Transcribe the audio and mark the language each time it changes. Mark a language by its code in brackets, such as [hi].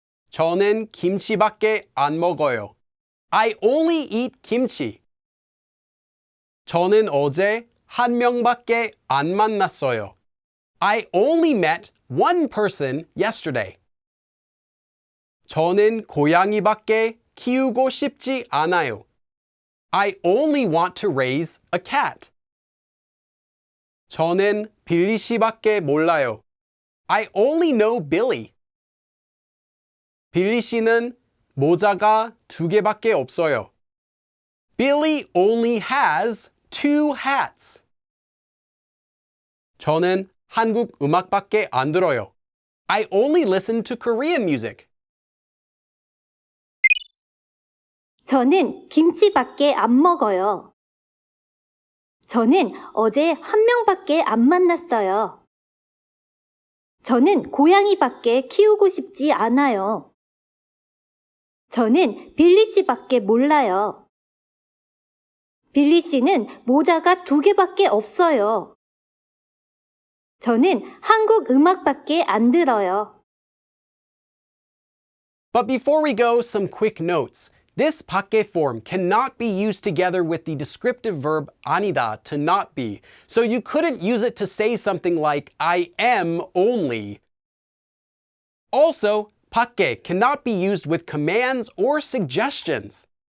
[ko] 저는 김치밖에 안 먹어요. [en] I only eat kimchi. [ko] 저는 어제 한 명밖에 안 만났어요. [en] I only met one person yesterday. [ko] 저는 고양이밖에 키우고 싶지 않아요. [en] I only want to raise a cat. [ko] 저는 빌리 씨밖에 몰라요. [en] I only know Billy. [ko] 빌리 씨는 모자가 2개밖에 없어요. [en] Billy only has 2 hats. [ko] 저는 한국 음악밖에 안 들어요. [en] I only listen to Korean music. [ko] 저는 김치밖에 안 먹어요. 저는 어제 한 명밖에 안 만났어요. 저는 고양이밖에 키우고 싶지 않아요. 저는 빌리 씨밖에 몰라요. 빌리 씨는 모자가 2개밖에 없어요. 저는 한국 음악밖에 안 들어요. [en] But before we go, some quick notes. This 밖에 form cannot be used together with the descriptive verb 아니다, to not be. So you couldn't use it to say something like I am only. Also, 밖에 cannot be used with commands or suggestions.